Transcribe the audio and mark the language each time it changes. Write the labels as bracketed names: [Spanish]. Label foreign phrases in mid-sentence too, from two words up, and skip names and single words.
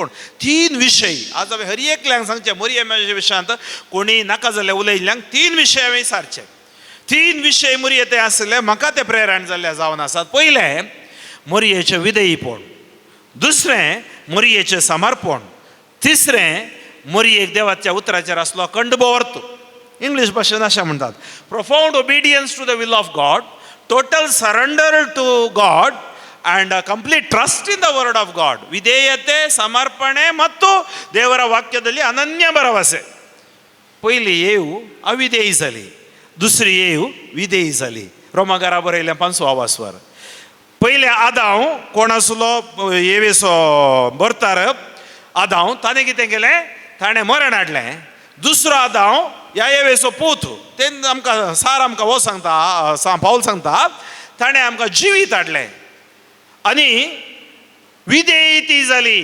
[Konkani] 3 विशय आज हांवें हर एकल्यांक सांगचें. मोरयेच्या विशयांत कोणी नाका जाल्यार उलयल्ल्यांक 3 विशय हांवें विचारचे. 3 विशय मोरये ते आसले म्हाका ते प्रेरण जाल्ले जावन आसात. पयलें मोरयेचें विधेयीपण, दुसरें मोरयेचें समर्पण, तिसरें मोरयेक देवाच्या उतराचेर आसलो कंडबोर्त. इंग्लीश भाशेन अशें म्हणटात [English] Profound obedience to the will of God, total surrender to God and a complete trust in the word of God. [Kannada] ವಿಧೇಯತೆ, ಸಮರ್ಪಣೆ ಮತ್ತು ದೇವರ ವಾಕ್ಯದಲ್ಲಿ ಅನನ್ಯ ಭರವಸೆ. [Konkani] पहिली येऊ अविधेयी जाली, दुसरी येऊ विधेयी जाली. रोमाकारा बरयलें 5वा वासवर. पयले आदाव कोण आसलो? येवेसो भरतार आदाव. ताणें कितें केलें? ताणें मरण हाडलें. दुसरो आदाव ह्या येवेसो पूत. तें आमकां हो सांगता, पाऊल सांगता ताणें आमकां जिवीत हाडलें आनी विधेयी ती जाली.